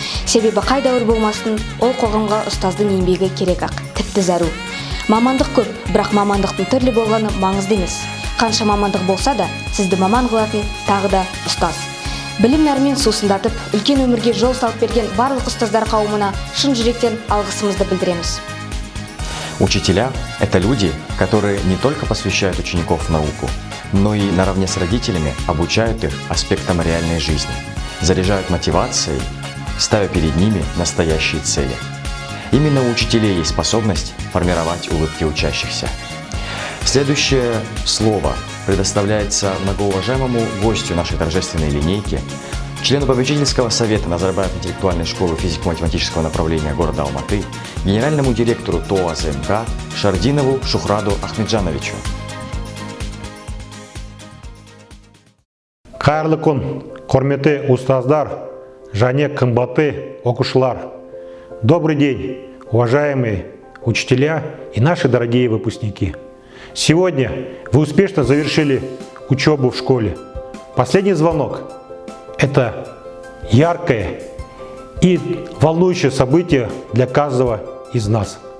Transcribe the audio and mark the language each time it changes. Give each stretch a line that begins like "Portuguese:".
Kazakh: Себебі қай дәуір болмасын, ол қоғамға ұстаздың еңбегі керек ақ, тіпті зәру. Мамандық көп, бірақ мамандықтың түрлі болғаны маңызды емес. Қанша мамандық болса да, сізді маман қылатын тағы да ұстаз. Білім нәрмен сусындатып, үлкен өмірге жол салып берген барлық ұстаздар қауымына шын жүректен алғысымызды білдіреміз.
Russian: Учителя – это люди, которые не только посвящают учеников в науку, но и наравне с родителями обучают их аспектам реальной жизни, заряжают мотивацией, ставя перед ними настоящие цели. Именно у учителей есть способность формировать улыбки учащихся. Следующее слово предоставляется многоуважаемому гостю нашей торжественной линейки, члену попечительского совета Назарбаев интеллектуальной школы физико-математического направления города Алматы, генеральному директору ТО АЗМК Шардинову Шухраду Ахмеджановичу.
Kazakh: Қайырлы күн, құрметті ұстаздар, және қымбатты оқушылар.
Russian: Добрый день, уважаемые учителя и наши дорогие выпускники. Сегодня вы успешно завершили учебу в школе. Последний звонок. Это яркое и волнующее событие для каждого из нас.